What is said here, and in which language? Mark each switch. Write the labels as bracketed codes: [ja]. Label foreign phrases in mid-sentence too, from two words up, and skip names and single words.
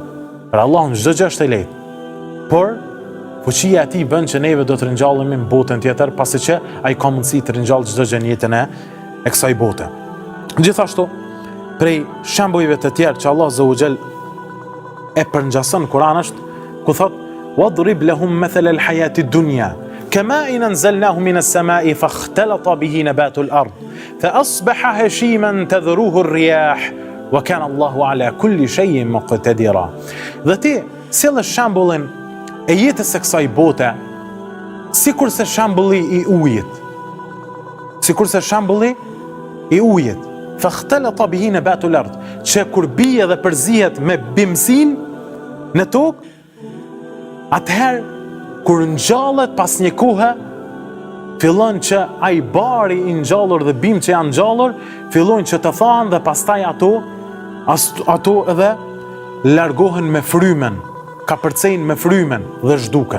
[sq] Për Allahun çdo gjë është e lehtë. Por fuqia e tij bën që neve do të ringjallemi në botën tjetër, pasi që ai ka mundësi të ringjallë çdo gjë në jetën e kësaj bote. Gjithashtu, prej shembujve të tjerë që Allah Azza wa Jall e përngjason në Kur'an është ku thot: [ar] "واضرب لهم مثل الحياة الدنيا كماء أنزلناه من السماء فاختلط به نبات الأرض فأصبح هشيما تذروه الرياح وكان الله على كل شيء مقتدرا." [sq] Dhe ti sjell shembullin e jetës së kësaj bote sikur se shembulli i ujit. [ar] فاختلط به نبات الأرض, [sq] që kur bie dhe përzihet me bimësin në tokë, atëherë kur ngjallet pas një kohe, fillon që ai bari i ngjallur dhe bimë që janë ngjallur fillojnë që të thahen dhe pastaj ato edhe largohen me frymen, kapërcejnë me frymen dhe zhduken.